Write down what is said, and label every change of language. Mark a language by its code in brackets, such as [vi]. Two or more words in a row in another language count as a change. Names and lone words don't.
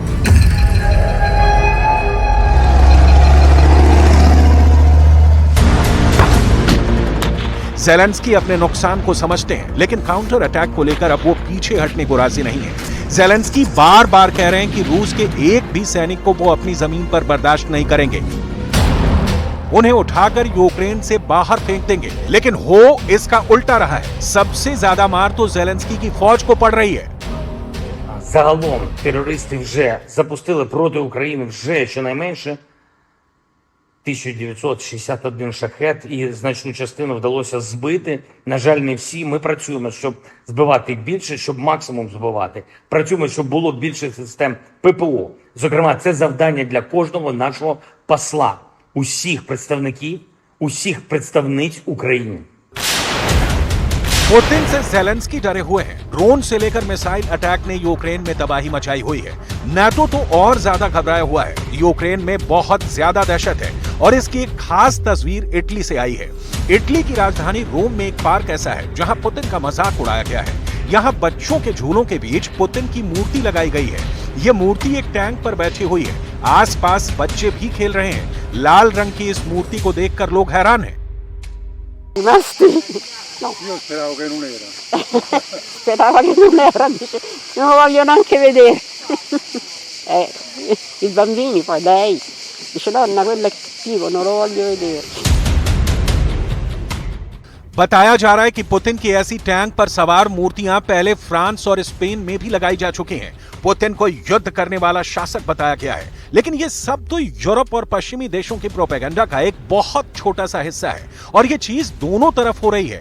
[hi] ज़ेलेंस्की अपने नुकसान को समझते हैं, लेकिन [en] counter attack [hi] को लेकर अब वो पीछे हटने को राजी नहीं है। ज़ेलेंस्की बार बार कह रहे हैं कि रूस के एक भी सैनिक को वो अपनी जमीन पर बर्दाश्त नहीं करेंगे, उन्हें उठाकर यूक्रेन से बाहर फेंक देंगे। लेकिन हो इसका उल्टा रहा है। सबसे ज्यादा मार तो ज़ेलेंस्की की फौज को पड़ रही है। [uk] Загалом терористи вже запустили проти України вже щонайменше 1961 шахет, і значну частину вдалося збити. На жаль, не всі. Ми працюємо, щоб збивати більше, щоб максимум збивати. Працюємо, щоб було більше систем ППО. Зокрема, це завдання для кожного нашого посла, усіх представників, усіх представниць України. [hi] पुतिन से ज़ेलेंस्की डरे हुए हैं। ड्रोन से लेकर [en] missile attack [hi] ने यूक्रेन में तबाही मचाई हुई है। नाटो तो और ज्यादा घबराया हुआ है। यूक्रेन में बहुत ज्यादा दहशत है और इसकी एक खास तस्वीर इटली से आई है। इटली की राजधानी रोम में एक पार्क ऐसा है जहां पुतिन का मजाक उड़ाया गया है। यहाँ बच्चों के झूलों के बीच पुतिन की मूर्ति लगाई गई है। ये मूर्ति एक टैंक पर बैठी हुई है। आसपास बच्चे भी खेल रहे हैं। लाल रंग की इस मूर्ति को देखकर लोग हैरान हैं। [it] Io speravo che non era. Sperava che non era, dice, non lo voglio neanche vedere. I bambini poi lei dice nonna quello è cattivo, non lo voglio vedere. [hi] बताया जा रहा है कि पुतिन की ऐसी टैंक पर सवार मूर्तियां पहले फ्रांस और स्पेन में भी लगाई जा चुकी हैं। पुतिन को युद्ध करने वाला शासक बताया गया है, लेकिन ये सब तो यूरोप और पश्चिमी देशों की प्रोपेगेंडा का एक बहुत छोटा सा हिस्सा है और ये चीज दोनों तरफ हो रही है।